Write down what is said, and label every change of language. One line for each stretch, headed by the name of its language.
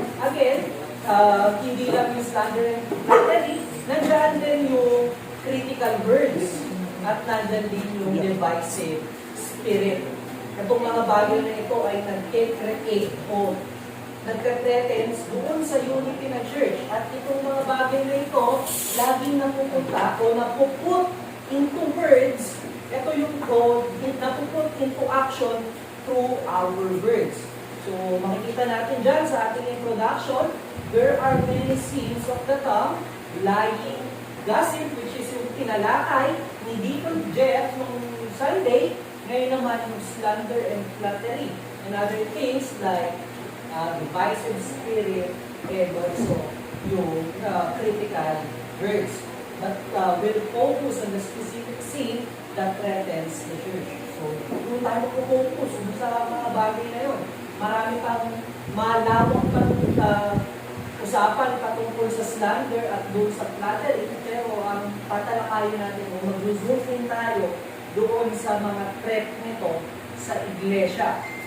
Filipino: Again, hindi lang yung slander and flattery, nandiyan din yung critical words at nandiyan din yung divisive spirit. Itong mga bagay na ito ay nag-create o nagka-threatens doon sa unity ng church. At itong mga bagay na ito, laging napupunta o napuput into words. Ito yung napuput into action
English: through our words.
Filipino: So, makikita natin dyan sa ating introduction,
English: there are many sins of the tongue, lying, gossip,
Filipino: which is yung tinalakay ni Deacon Jeff nung Sunday, ngayon naman yung slander and flattery.
English: And other things like divisive spirit and also yung critical words. But we'll focus on the specific sin that threatens the church.
Filipino: So, kung tayo focus sa mga bagay na yun, marami pang malawak pang usapan patungkol sa slander at doon sa flattery, pero ang tatalakayin natin o mag-zoom tayo doon sa mga threat nito sa iglesia.